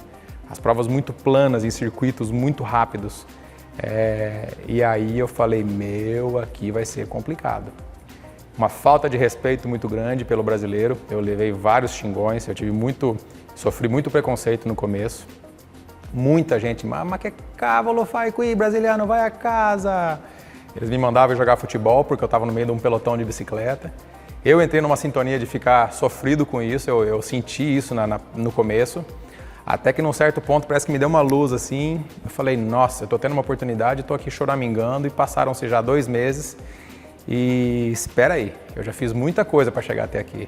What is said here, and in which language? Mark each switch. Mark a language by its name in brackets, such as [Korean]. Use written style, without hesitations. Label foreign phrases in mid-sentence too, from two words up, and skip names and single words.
[Portuguese] As provas muito planas em circuitos muito rápidos. E aí eu falei, aqui vai ser complicado. Uma falta de respeito muito grande pelo brasileiro, eu levei vários xingões, sofri muito preconceito no começo. Muita gente, mas [Italian] que cavolo fai qui, brasiliano, vai a casa. [Portuguese] Eles me mandavam jogar futebol porque eu estava no meio de um pelotão de bicicleta. Eu entrei numa sintonia de ficar sofrido com isso, eu senti isso no começo. Até que num certo ponto parece que me deu uma luz assim, eu falei, nossa, eu tô tendo uma oportunidade, tô aqui choramingando e passaram-se já 2 meses e espera aí, eu já fiz muita coisa para chegar até aqui.